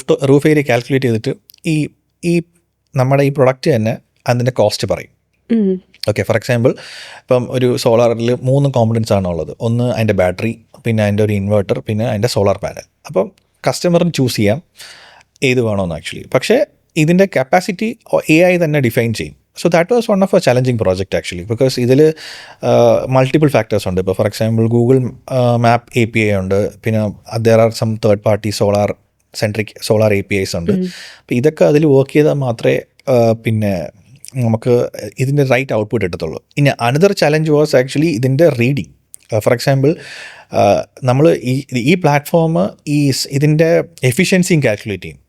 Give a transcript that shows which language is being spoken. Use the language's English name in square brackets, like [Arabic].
[Malayalam] Roof area calculate ചെയ്തിട്ട് ഈ നമ്മുടെ ഈ പ്രൊഡക്റ്റ് തന്നെ അതിൻ്റെ കോസ്റ്റ് പറയും. ഓക്കെ, ഫോർ എക്സാമ്പിൾ ഇപ്പം ഒരു സോളാറിൽ 3 കോമ്പണൻസ് ആണുള്ളത്. ഒന്ന് അതിൻ്റെ ബാറ്ററി, പിന്നെ അതിൻ്റെ ഒരു ഇൻവെർട്ടർ, പിന്നെ അതിൻ്റെ സോളാർ പാനൽ. അപ്പം കസ്റ്റമറിന് ചൂസ് ചെയ്യാം ഏത് വേണമെന്ന് ആക്ച്വലി. പക്ഷേ ഇതിൻ്റെ കപ്പാസിറ്റി AI തന്നെ ഡിഫൈൻ ചെയ്യും. [English] So that was one of a challenging project actually, because [Malayalam] ഇതിൽ multiple factors ഉണ്ട്. ഇപ്പോൾ for example Google map API ഉണ്ട്, പിന്നെ [English] there are some third party [Malayalam] solar APIs ഉണ്ട്. അപ്പോൾ ഇതൊക്കെ അതിൽ വർക്ക് ചെയ്താൽ മാത്രമേ പിന്നെ നമുക്ക് ഇതിൻ്റെ റൈറ്റ് ഔട്ട്പുട്ട് എടുത്തുള്ളൂ. ഇനി [English] another challenge was actually [Malayalam] ഇതിൻ്റെ റീഡിങ്. ഫോർ എക്സാമ്പിൾ നമ്മൾ ഈ പ്ലാറ്റ്ഫോം ഇതിൻ്റെ എഫിഷ്യൻസിയും കാൽക്കുലേറ്റ് ചെയ്യും.